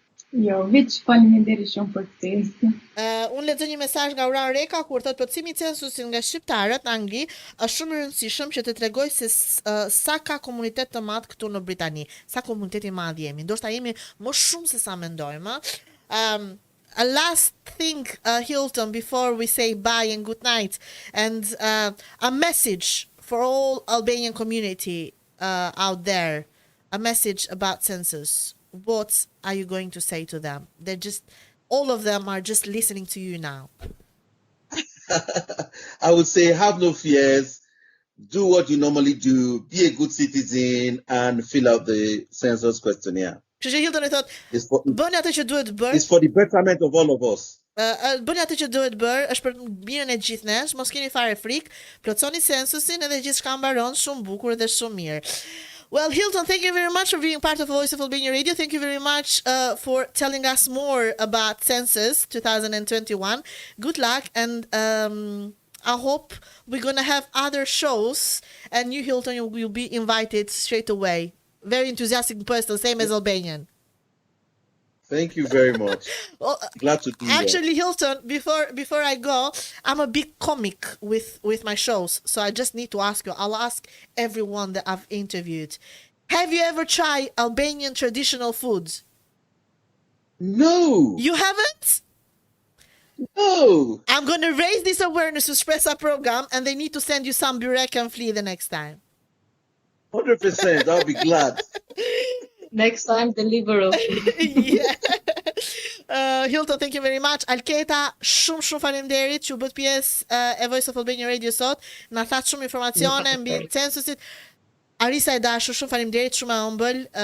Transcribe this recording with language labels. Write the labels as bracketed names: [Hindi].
[Albanian] Jo, veç faleminderit shumë për ftesë. Unë lexoj një mesazh nga Uran Reka kur thotë plotësimi i censusit nga shqiptarët në Angli është shumë i rëndësishëm që të tregoj se sa ka komunitet të madh këtu në Britani, sa komunitet i madh jemi. Ndoshta jemi më shumë se sa mendojmë. [English] A last thing, Hilton, before we say bye and good night, and a message for all Albanian community out there, a message about census. What are you going to say to them? All of them are just listening to you now. I would say have no fears. Do what you normally do. Be a good citizen and fill out the census questionnaire. [Albanian] Kështu që Hilton e thotë, bëni atë që duhet bërë. [English] It's for the betterment of all of us. [Albanian] Bëni atë që duhet bërë, është për mirën e gjithë nesh, mos keni fare frikë, plotësoni censusin edhe gjithçka mbaron shumë bukur dhe shumë mirë. [English] Well, Hilton, thank you very much for being part of Voiceofalbaniaradio. Thank you very much for telling us more about Census 2021. Good luck, and I hope we're going to have other shows, and you, Hilton, you'll be invited straight away. Very enthusiastic person, same as Albanian. Thank you very much. Well, glad to do that. Actually, Hilton, before I go, I'm a big comic with my shows, so I just need to ask you. I'll ask everyone that I've interviewed. Have you ever tried Albanian traditional foods? No. You haven't? No. I'm going to raise this awareness to Shpresa program, and they need to send you some burek and flea the next time. 100%. I'll be glad. Next time, deliver. Yeah. Hilton, thank you very much. [Albanian] Alketa, shumë faleminderit që u bët pjesë e Voiceofalbaniaradio sot. Na that shumë informacione mbi censusit. Arisa e dashur, shumë faleminderit, shumë e ëmbël.